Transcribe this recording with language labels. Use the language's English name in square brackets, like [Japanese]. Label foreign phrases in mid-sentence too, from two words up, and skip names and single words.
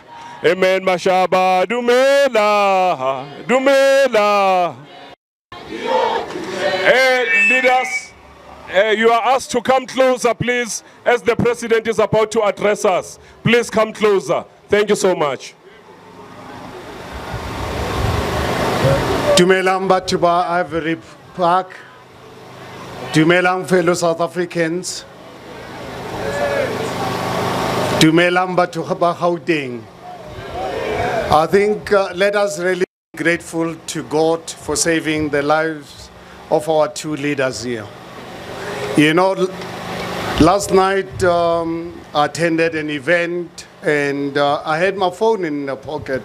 [Tswana] Amen, Mashaba, Dumela. Dumela. [English] Leaders, you are asked to come closer, please, as the President is about to address us. Please come closer. Thank you so much. [Tswana] Dumelang batho ba Ivory Park. [English] Dumelang fellow South Africans. [Tswana] Dumelang batho ba Gauteng. [English] I think let us really be grateful to God for saving the lives of our two leaders here. You know, last night I attended an event and I had my phone in the pocket.